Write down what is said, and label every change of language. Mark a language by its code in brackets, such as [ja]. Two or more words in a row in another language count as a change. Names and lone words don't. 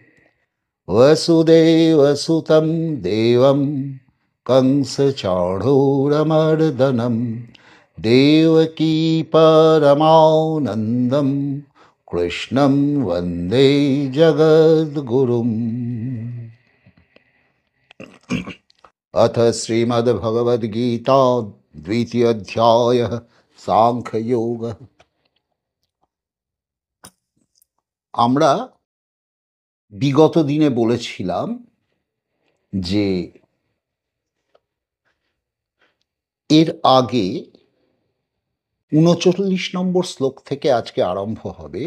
[sa] वसुदेवसुतं देवं कंसचाणूरमर्दनं देवकी परमानन्दं कृष्णं वन्दे जगद्गुरुम्। अथ श्रीमद्भगवद्गीता द्वितीयोऽध्यायः साङ्ख्ययोगः। [bn] আমরা বিগত দিনে বলেছিলাম যে এর আগে ৩৯ নম্বর শ্লোক থেকে আজকে আরম্ভ হবে।